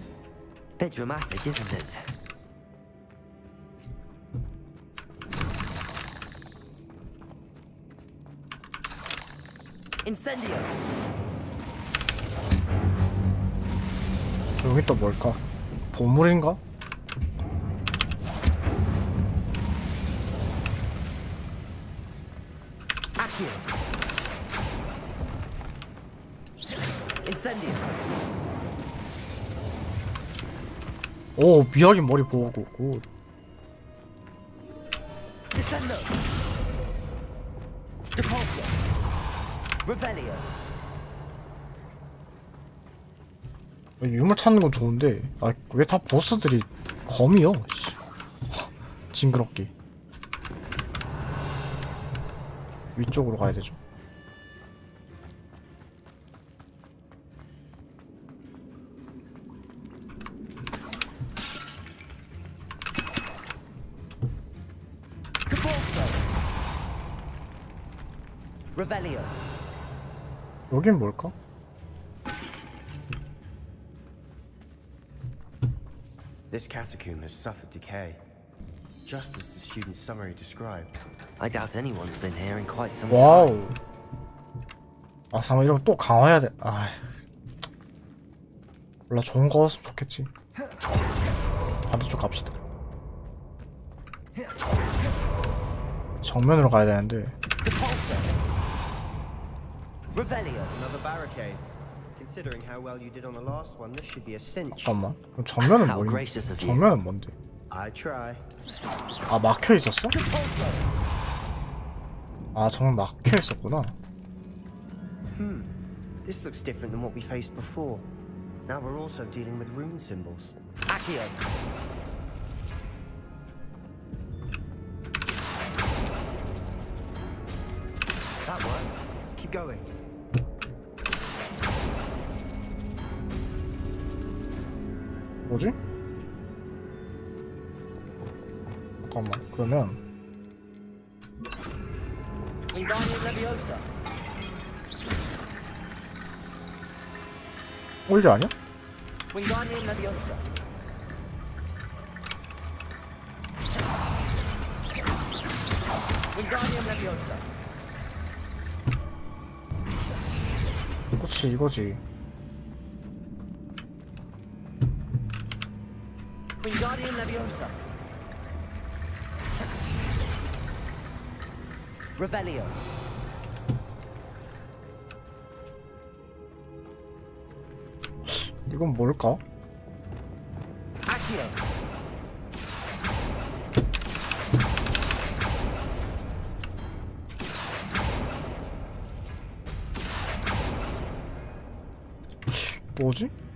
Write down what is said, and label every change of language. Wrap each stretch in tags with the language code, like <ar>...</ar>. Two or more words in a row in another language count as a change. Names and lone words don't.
<en>Bit dramatic, isn't it?</en> <ko>Incendio. 여기 또 뭘까? 보물인가? Accio. Incendio. 오 미학인 머리 보고 굿. Descendo. Depulso. Revelio. 유물 찾는 건 좋은데 아 왜 다 보스들이 검이요? 씨. 징그럽게. 위쪽으로 가야 되죠. Revelio. 여긴 뭘까?</ko> <en>This catacomb has suffered decay, just as the student's summary described. I doubt anyone's been here in quite some</en> <ko>와우.</ko> <en>time.</en> <ko>아 잠깐 이러면 또 강화해야 돼. 아. 몰라 좋은 거였으면 좋겠지. 반대쪽 갑시다. 정면으로 가야 되는데. Revelio.</ko> <en>Another barricade. Considering how well you did on the last one, this should be a cinch.</en> <ko>잠깐만. 그럼 정면은</ko> <en>How</en> <ko>뭐임?</ko> <en>gracious of you.</en> <ko>정면은 뭔데?</ko> <en>I try.</en> <ko>아 막혀 있었어? 아 정면 막혀 있었구나.</ko> <en>This looks different than what we faced before. Now we're also dealing with rune symbols. Accio. That worked. Keep going.</en> <ko>뭐지? 잠깐만 그러면 Wingardium Leviosa. 올드 아니야? Wingardium Leviosa. Wingardium Leviosa. 그렇지 이거지. Wingardium Leviosa. Revelio. 이건 뭘까? Accio. 뭐지?</ko>